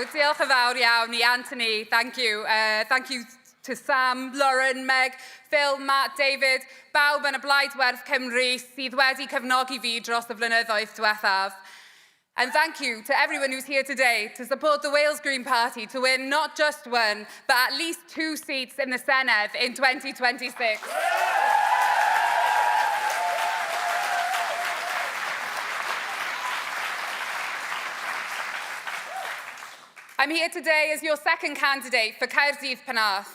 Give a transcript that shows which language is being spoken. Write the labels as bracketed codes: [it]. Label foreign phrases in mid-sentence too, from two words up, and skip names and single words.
[cy] Diolch yn fawr iawn I Anthony, [en] thank you. Thank you to Sam, Lauren, Meg, Phil, Matt, David, [cy] bawb yn y Blaid Werth Cymru sydd wedi cefnogi fi dros y flynyddoedd diwethaf. [en] And thank you to everyone who's here today to support the Wales Green Party to win not just one, but at least 2 seats in the Senedd in 2026. I'm here today as your second candidate for Caerdydd Penarth.